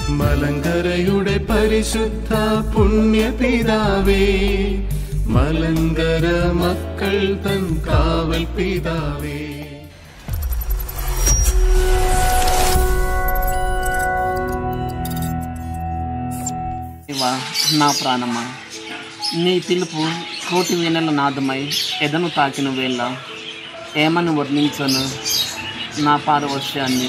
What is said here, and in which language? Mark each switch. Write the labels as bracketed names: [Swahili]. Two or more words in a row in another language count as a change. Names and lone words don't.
[Malayalam] മലങ്കരയുടെ പരിശുദ്ധ പുണ്യപിതാവേ, മലങ്കര മക്കൾ തൻ കാവൽ പിതാവേ. [Telugu] నా ప్రాణమా, నీ పిలుపు కోటి వీణల నాదమై ఎదను తాకిన వేళ ఏమని వర్ణించను నా పారవశ్యాన్ని.